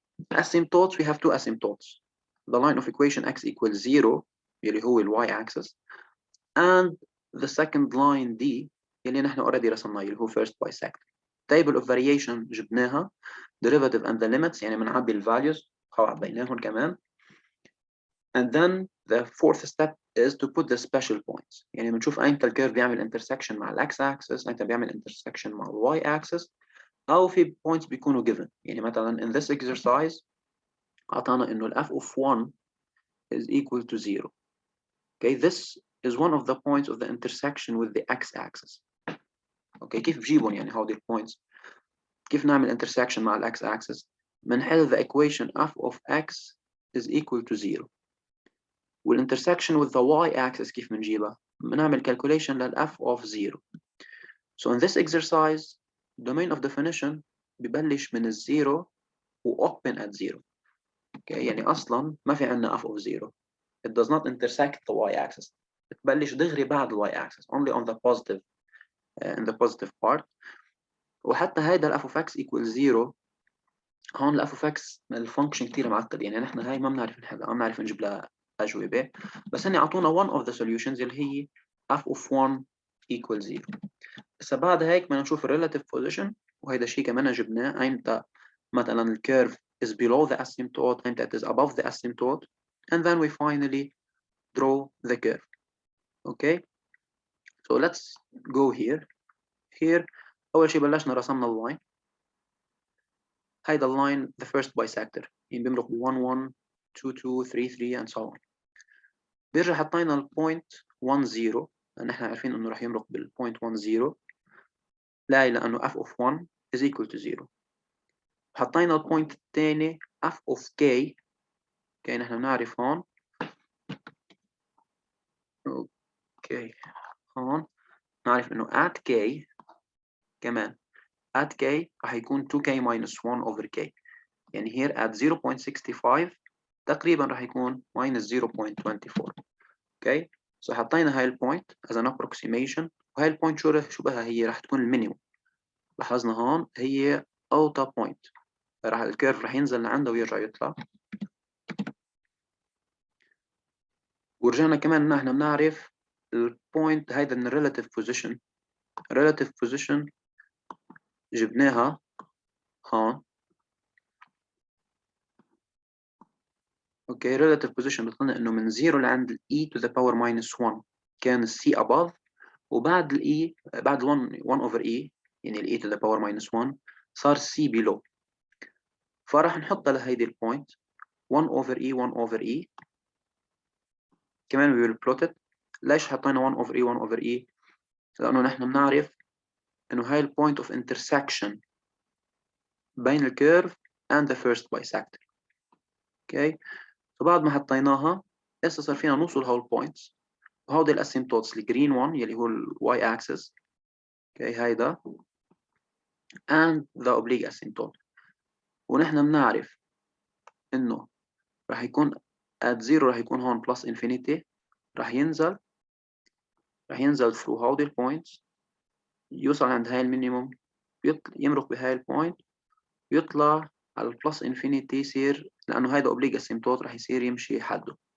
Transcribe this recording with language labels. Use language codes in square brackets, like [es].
[en] Asymptotes, we have two asymptotes. The line of equation x equals 0 [ar] اللي هو ال [en] y-axis, and the second line d [ar] اللي نحن [en] already [ar] رسمناه اللي هو [en] first bisector. Table of variation [ar] جبناها, [en] derivative and the limits [ar] يعني بنعبي ال [en] values [ar] عبيناهم كمان. [en] And then the fourth step is to put the special points. [ar] يعني بنشوف أيمتى الكيرف بيعمل intersection مع ال x-axis, أيمتى بيعمل intersection مع ال y-axis, أو في points بيكونوا given. يعني مثلا [en] in this exercise [ar] أعطانا إنه ال [en] f of 1 is equal to 0. Okay, this is one of the points of the intersection with the x-axis. Okay, [ar] كيف بجيبهم يعني هودي [en] points؟ [ar] كيف نعمل [en] intersection مع ال x-axis؟ [ar] بنحل [en] the equation f of x is equal to 0. والintersection with the y-axis [ar] كيف بنجيبها؟ بنعمل [en] calculation لل f of 0. So in this exercise, domain of definition [ar] ببلش من الزيرو و [en] open at 0. [ar] Okay, يعني أصلاً ما في عندنا [en] f of 0. It does not intersect the y-axis. [ar] بتبلش دغري بعد ال [en] y-axis, only on the positive, in the positive part. [ar] وحتى هيدا ال [en] f of x equals 0 [ar] هون ال f of x الفانكشن كتير معقد. يعني نحن هاي ما بنعرف نحلها, ما بنعرف نجيب لها أجوبة, بس هني أعطونا [en] one of the solutions [ar] اللي هي [en] f of 1 equals 0. [ar] هسا بعد هيك بدنا نشوف [en] relative position, [ar] وهيدا الشيء كمان جبناه أيمتى مثلا الكيرف [en] is below the asymptote, [ar] أيمتى [en] it is above the asymptote, and then we finally draw the curve. Okay, So let's go here. [ar] Here أول شيء بلشنا رسمنا اللاين. هيدا اللاين [en] the first bisector [ar] يعني بيمرق ب 1 1 2 2 3 3 [en] and so on. [ar] بيرجع حطينا البوينت 1 0 لأن احنا عارفين إنه راح يمرق بالبوينت 1 0 لاقي لأنه [en] f of 1 is equal to 0. [ar] حطينا البوينت الثاني f of k كي نحن بنعرف هون اوكي هون نعرف إنه at k كمان at k راح يكون [en] 2k minus 1 over k [ar] يعني [en] here at 0.65 [ar] تقريبا راح يكون [en] minus 0.24. [ar] اوكي so حطينا هاي البوينت [en] as an approximation [ar] وهاي البوينت شو بها هي راح تكون المينيموم. لاحظنا هون هي اوطى بوينت راح الكيرف راح ينزل لعندها ويرجع يطلع. ورجعنا كمان نحن بنعرف البوينت هيدا من relative position. relative position جبناها هون. اوكي relative position بتقولنا انه من 0 لعند [en] e to the power minus 1 [ar] كان [en] c above [ar] وبعد e بعد 1 over e يعني e to the power minus 1 صار [en] c below. [ar] فراح نحطها لهيدي البوينت 1 over e 1 over e كمان [en] we will plot it. [ar] ليش حطينا 1 over e 1 over e؟ لأنه نحن بنعرف إنه هاي البوينت of intersection بين الكيرف [en] and the first bisector. [ar] اوكي فبعد ما حطيناها هسه صار فينا نوصل هول البوينتس وهودي الاسيمتوتس الجرين 1 يلي هو الواي اكسس اوكي هيدا [en] and the oblique asymptote. [ar] ونحن بنعرف إنه راح يكون at 0 راح يكون هون [en] plus infinity [ar] راح ينزل through هودي البوينتس يوصل عند هاي المينيموم يمرق بهاي البوينت يطلع على البلس انفينيتي يصير لأنه هيدا اوبليج اسيمتوت راح يصير يمشي حده.